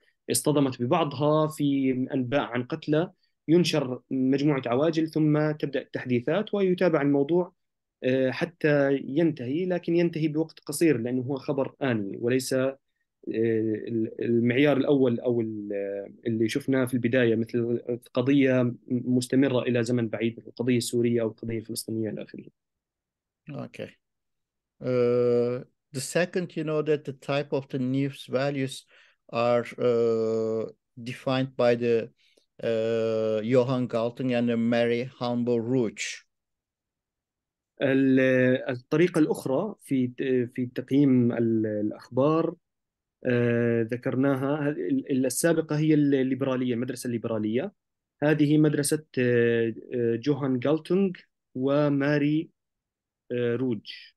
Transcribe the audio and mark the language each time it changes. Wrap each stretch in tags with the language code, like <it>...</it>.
<ar>اصطدمت ببعضها، في انباء عن قتلى، ينشر مجموعة عواجل ثم تبدأ التحديثات ويتابع الموضوع حتى ينتهي، لكن ينتهي بوقت قصير لأنه هو خبر آني وليس المعيار الأول أو اللي شفناه في البداية، مثل قضية مستمرة إلى زمن بعيد، مثل القضية السورية أو القضية الفلسطينية إلى آخره.</ar> <en>Okay. The second, that the type of the news values are defined by the Johan Galtung and Mary Humble Rouge.</en> <ar>الطريقة الأخرى في تقييم الأخبار ذكرناها، السابقة هي الليبرالية، المدرسة الليبرالية. هذه مدرسة جوهان جالتونغ وماري روج.</ar>